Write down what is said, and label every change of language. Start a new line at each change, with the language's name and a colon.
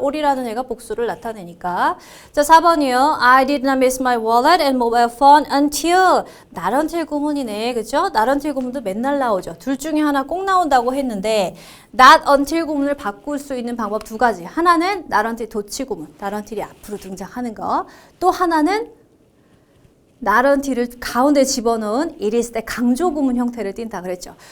Korean: all이라는 애가 복수를 나타내니까. 자, 4번이요.
English: I did not miss my wallet and mobile phone until.
Korean: not until 구문이네. 그죠? not until 구문도 맨날 나오죠. 둘 중에 하나 꼭 나온다고 했는데 not until 구문을 바꿀 수 있는 방법 두 가지. 하나는 not until 도치 구문. not until이 앞으로 등장하는 거. 또 하나는 not until을 가운데 집어넣은 it is 때 강조 구문 형태를 띈다 그랬죠.